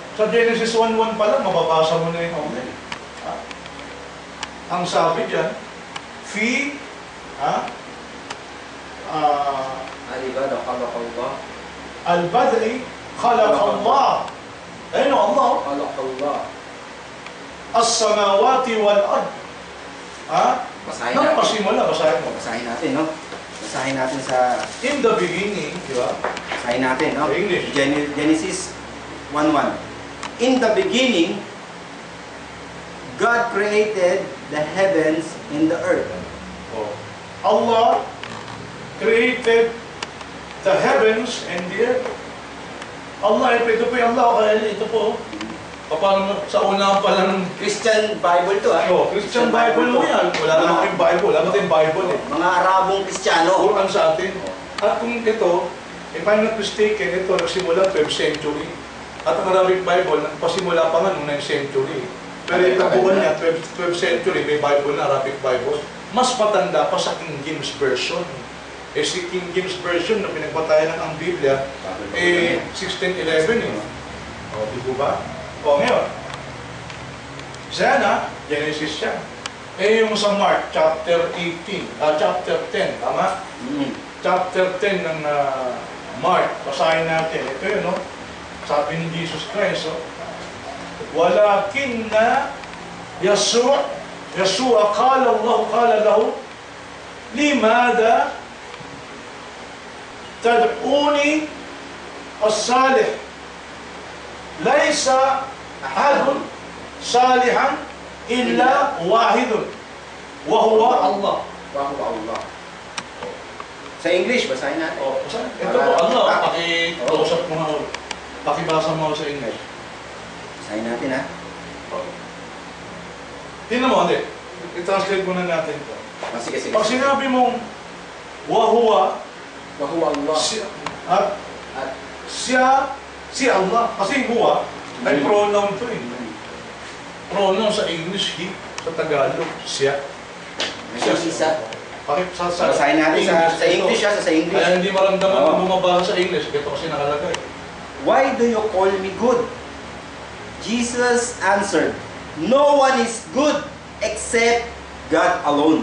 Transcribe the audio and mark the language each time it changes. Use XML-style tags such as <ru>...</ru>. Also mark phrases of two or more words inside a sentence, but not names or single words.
<tl>Sa Genesis 1:1 pa lang, mababasa mo na yung Amen. Ang sabi dyan,</tl> <ar>البدء خلق الله.</ar> <tl>Ayun o, Allah.</tl> <ar>خلق الله. السماوات والأرض.</ar> <tl>Basahin natin. Nagpasimula, basahin mo. Basahin natin, no? Basahin natin sa...</tl> <en>In the beginning,</en> <tl>di ba? Basahin natin, no? English. Genesis 1:1.</tl> <en>In the beginning, God created the heavens and the earth. Oh. Allah created the heavens and the earth. Allah,</en> <tl>ito po yung Allah, kaya ito po. Paano sa una pa lang ng Christian Bible to, ah. Oh, Christian Bible mo yan. Wala naman yung Bible. Wala naman yung Bible eh. Mga Arabong Kristiyano. Quran sa atin. At kung ito,</tl> <en>if I'm not mistaken,</en> <tl>ito nagsimula 12th century. At ang</tl> <en>Arabic Bible,</en> <tl>nagpasimula pa nga noong 9th century. Pero yung kabuuan niya, 12th century, may Bible na,</tl> <en>Arabic Bible.</en> <tl>Mas matanda pa sa King James Version. Eh si King James Version na pinagbatayan ng ang Biblia, eh 1611 eh. O, di ba? O, ngayon. Sana, Genesis siya. Eh yung sa Mark, chapter 10, tama? Chapter 10 ng Mark, basahin natin. Ito yun, no? Sabi ni Jesus Christ,</tl> <ar>ولكن يسوع قال له لماذا تدعوني الصالح ليس أحد صالحا إلا واحد وهو الله. وهو الله.</ar> <tl>Sa English, basahin natin. Oh, ito po, Allah, paki-close-up mo nga. Pakibasa mo sa English. Basahin natin, ha? Tingnan mo, hindi. I-translate muna natin ito. Sige. Pag sinabi mong wahuwa,</tl> <ar>وهو الله.</ar> <tl>at siya, si Allah, kasi huwa, ay pronoun to eh. Pronoun sa English, he, sa Tagalog, siya. Siya isa. Basahin natin sa English, sa English. Kaya hindi maramdaman kung bumabasa sa English, ito kasi nakalagay.</tl> <en>Why do you call me good? Jesus answered, no one is good except God alone.</en>